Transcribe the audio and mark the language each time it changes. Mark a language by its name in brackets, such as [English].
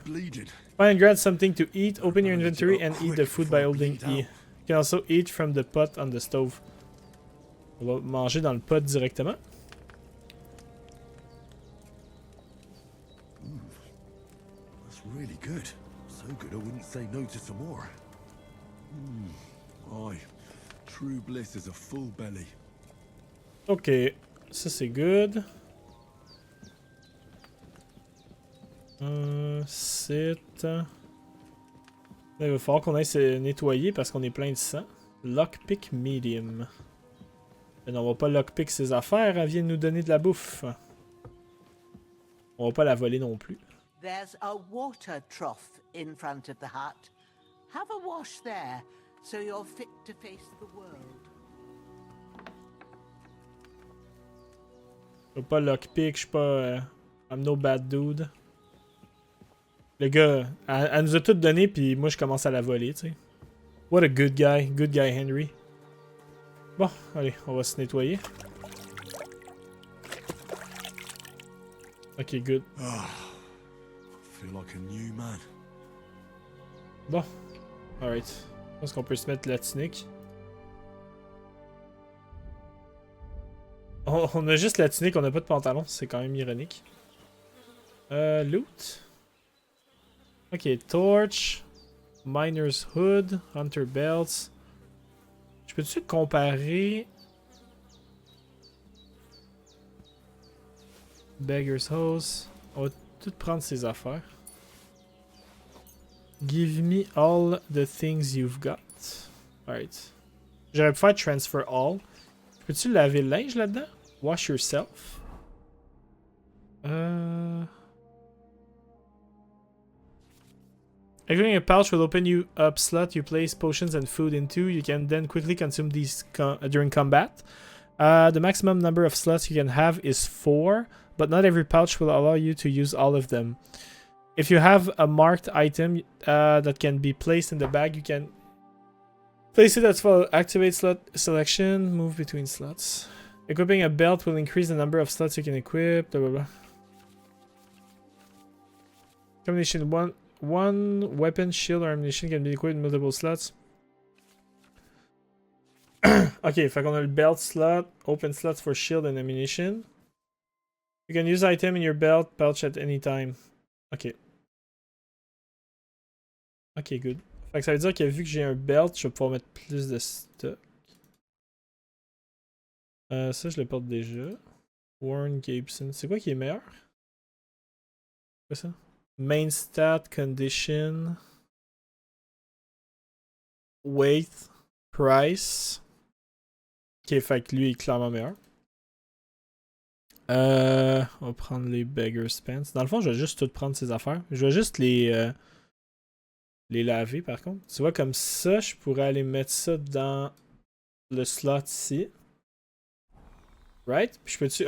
[English] Find and grab something to eat. Open your inventory and eat the food by holding E. You can also eat from the pot on the stove. [French] On va manger dans le pot directement. [English] That's really good. So good I wouldn't say no to some more. Aye. True bliss is a full belly. [French] Ok. Ça, c'est good. [English] Sit. [French] Là, il va falloir qu'on aille se nettoyer parce qu'on est plein de sang. Lockpick medium. Mais non, on va pas lockpick ses affaires, elle vient de nous donner de la bouffe. On va pas la voler non plus. [English] There's a water trough in front of the hut. Have a wash there, so you're fit to face the world. [French] Je vais pas lockpick, je suis pas... [English] I'm no bad dude. [French] Le gars, elle nous a tout donné, puis moi je commence à la voler, tu sais. [English] What a good guy Henry. [French] Bon, allez, on va se nettoyer. [English] Ok, good. Feel like a new man. [French] Bon, alright. Je pense qu'on peut se mettre la tunique. On a juste la tunique, on n'a pas de pantalon, c'est quand même ironique. [English] Loot. Ok, torch, miner's hood, hunter belts. [French] Je peux-tu comparer... [English] Beggar's hose. [French] On va tout prendre ces affaires. [English] Give me all the things you've got. Alright. [French] J'aurais pu faire transfer all. Peux-tu laver le linge là-dedans? [English] Wash yourself. Activating a pouch will open you up slot you place potions and food into. You can then quickly consume these during combat. The maximum number of slots you can have is 4, but not every pouch will allow you to use all of them. If you have a marked item that can be placed in the bag, you can place it as well. Activate slot selection, move between slots. Equipping a belt will increase the number of slots you can equip, blah blah blah. Combination 1 weapon, shield, or ammunition can be equipped in multiple slots. [French] Ok, fait qu'on a le belt slot, [English] open slots for shield and ammunition. You can use item in your belt pouch at any time. Ok. Ok, good. [French] Fait que ça veut dire que vu que j'ai un belt, je vais pouvoir mettre plus de stock. Ça, je le porte déjà. Warren Gibson. C'est quoi qui est meilleur? C'est quoi ça? [English] Main stat, condition, weight, price. [French] Ok, fait que lui est clairement meilleur. On va prendre les Beggar's Pants. Dans le fond, je vais juste tout prendre ces affaires. Je vais juste les laver par contre. Tu vois, comme ça, je pourrais aller mettre ça dans le slot ici. Right? Puis je peux-tu...